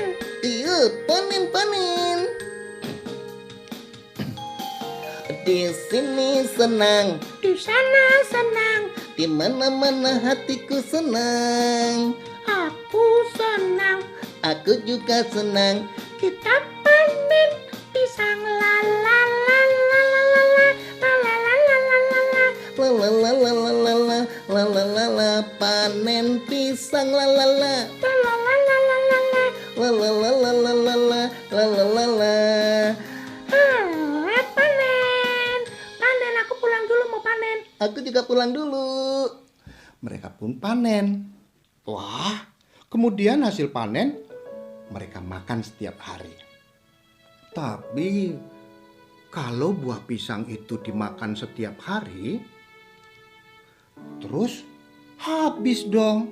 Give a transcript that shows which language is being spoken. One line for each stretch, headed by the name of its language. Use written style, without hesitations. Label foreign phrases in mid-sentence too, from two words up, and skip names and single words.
Indonesian: Iya, panen. Di sini senang, Di sana senang. di mana-mana hatiku senang. Aku senang. Aku juga senang. Kita panen pisang la la la la la la la la la la la la la. La la la la la la la la la la la, panen pisang la la la. La la la la la la la. La la la la la la la la la la la. Panen. Panen, aku pulang dulu mau panen. Aku juga pulang dulu. Mereka pun panen. Wah, kemudian hasil panen mereka makan setiap hari. Tapi kalau buah pisang itu dimakan setiap hari, terus habis dong.